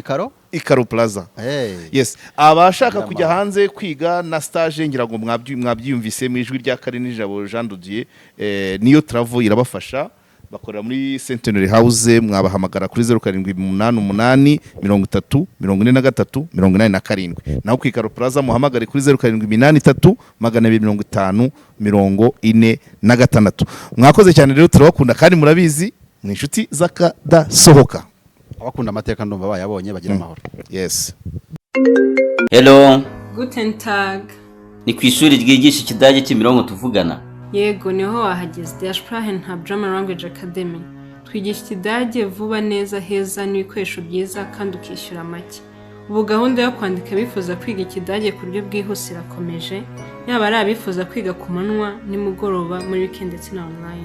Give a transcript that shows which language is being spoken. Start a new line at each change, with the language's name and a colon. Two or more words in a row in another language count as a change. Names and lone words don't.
Kinyarwanda: Ikaro Plaza yes abashaka kujya hanze kwiga na stage ngira ngo mwabyiyumvise mu ijwi rya Karinijabo Jean Dodier niyo travel irabafasha bakorera muri Centenary House mwabahamagara kuri 0788 30 43 87 naho ku Ikaro Plaza muhamagare kuri 0783 250 46 mwakoze cyane rero turabakunda kandi murabizi ni inshuti zakadasohoka abakunda amateka ndumva bayabonye bagira amahoro yes hello
German: guten tag
Kinyarwanda: ni ku ishuri ryigisha ikidage cy'Imironko tuvugana yego niho wahageze Der Sprachen Hub German Language Academy twigisha ikidage vuba neza heza n'ibikoresho byiza kandi ukishyura make ubu gahunda yo kwandika bifuza kwiga ikidage ku buryo bwihuse irakomeje yaba ari abifuza kwiga ku manywa nimugoroba muri weekend ndetse na online